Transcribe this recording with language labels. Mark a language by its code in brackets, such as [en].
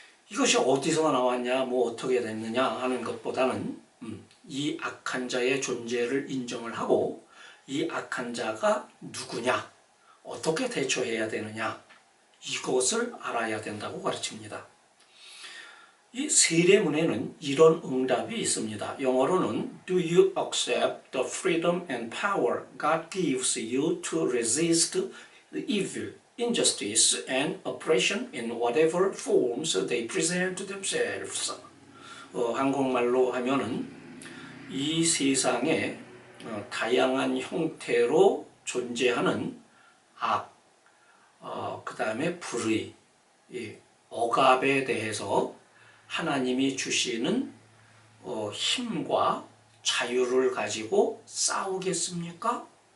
[ko] 이것이 어디서 나왔냐, 어떻게 됐느냐 하는 것보다는 이 악한 자의 존재를 인정을 하고 이 악한 자가 누구냐, 어떻게 대처해야 되느냐, 이것을 알아야 된다고 가르칩니다. 이 세례문에는 이런 응답이 있습니다. 영어로는 [en] Do you accept the freedom and power God gives you to resist the evil, injustice, and oppression in whatever forms they present themselves? [ko] 한국말로 하면은 이 세상에 다양한 형태로 존재하는 악, 그 다음에 불의, 억압에 대해서 하나님이 주시는 힘과 자유를 가지고 싸우겠습니까?